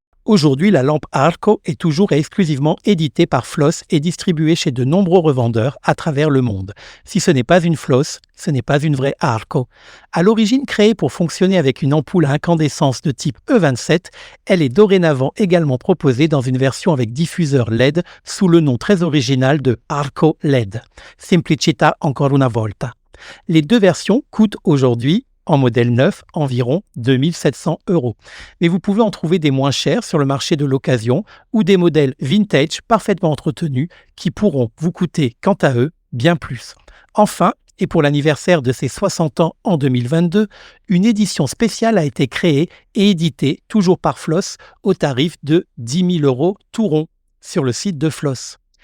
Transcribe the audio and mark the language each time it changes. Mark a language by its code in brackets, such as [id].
[fr] Aujourd'hui, la lampe Arco est toujours et exclusivement éditée par Floss et distribuée chez de nombreux revendeurs à travers le monde. Si ce n'est pas une Floss, ce n'est pas une vraie Arco. À l'origine créée pour fonctionner avec une ampoule à incandescence de type E27, elle est dorénavant également proposée dans une version avec diffuseur LED sous le nom très original de Arco LED. [it] Simplicità ancora una volta. [fr] Les deux versions coûtent aujourd'hui, en modèle neuf, environ 2 700 €. Mais vous pouvez en trouver des moins chers sur le marché de l'occasion ou des modèles vintage parfaitement entretenus qui pourront vous coûter, quant à eux, bien plus. Enfin, et pour l'anniversaire de ses 60 ans en 2022, une édition spéciale a été créée et éditée, toujours par Floss, au tarif de 10 000 € tout rond sur le site de Floss.